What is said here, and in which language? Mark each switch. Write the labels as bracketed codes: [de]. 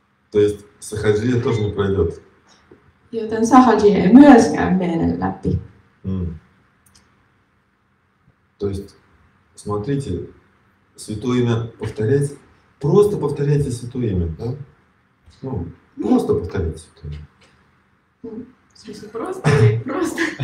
[ru] То есть сахаджия тоже не пройдет. [fi] Joten sahaji ei myöskään mene läpi. [ru] То есть, смотрите, святое имя повторять, просто повторяйте святое имя, да? Ну, просто повторяйте святое имя. В смысле, просто или просто?